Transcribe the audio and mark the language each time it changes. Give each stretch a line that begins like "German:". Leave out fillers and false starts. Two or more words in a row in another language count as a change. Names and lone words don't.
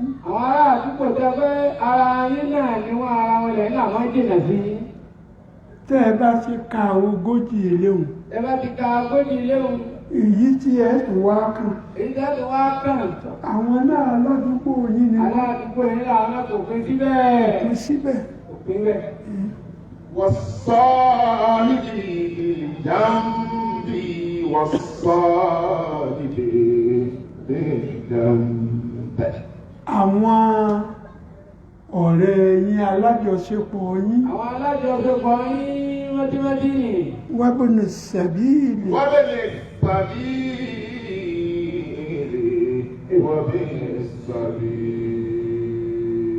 Yoruba: Àwọn ará àdúgbò tẹ́ pé ara yín náà ni wọ́n ara wọn lẹ̀ náà wọ́n jìnnà sí yín. Tẹ́ ẹ bá ti ka ogójì léhùn. Ẹ bá ti ka ogójì léhùn. Èyí tí ẹ tún wá kàn. Èyí tí ẹ tún wá kàn. Àwọn náà aládùúgbò yín ni wọ́n. Aládùúgbò yín làwọn náà kò pín síbẹ̀. Kò síbẹ̀. Kò pín bẹ̀.
Arabic: والصالح بالجنب والصالح بالجنب.
Yoruba: Àwọn ọ̀rẹ́ yín alájọṣepọ̀ yín. Àwọn alájọṣepọ̀ yín mọ́tímọ́tí nì.
Arabic: وابن السبيل. وابن السبيل. وابن السبيل.